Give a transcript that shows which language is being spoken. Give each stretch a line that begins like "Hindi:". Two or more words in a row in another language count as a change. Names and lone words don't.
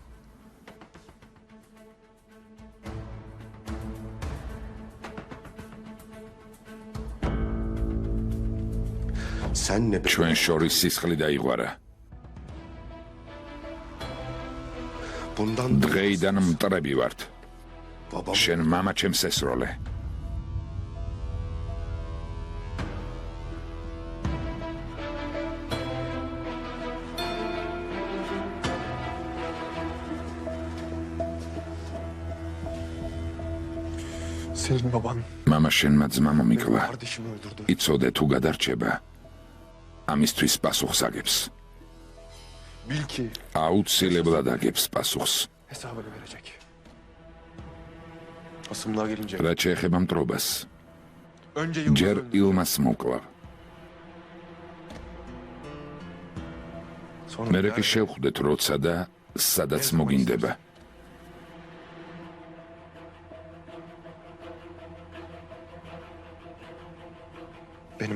Turkish: Sen ne be?
Georgian: ჩვენ შორის სისხლი დაიღვარა.
Turkish: Bundan
Georgian: დღეიდან მტრები ვართ.
Turkish: babam
Georgian: შენ მამა ჩემს ესროლე.
Turkish: Senin baban
Georgian: მამა შენმა ძმა მომიკლა.
Turkish: kardeşimi öldürdü.
Georgian: იცოდე თუ გადარჩება. ამისთვის პასუხს აგებს.
Turkish: Bil ki
Georgian: აუცილებლად აგებს პასუხს.
Turkish: hesabını verecek. Asımlar gelince
Georgian: რაც შეეხება მტრობას,
Turkish: önce
Georgian: ჯერ
Turkish: Yılmaz'ı
Georgian: ილმას მოკლავ.
Turkish: sonra
Georgian: მერე კი
Turkish: nerede?
Georgian: შევხვდეთ როცა და სადაც მოგინდება.
Turkish: Benim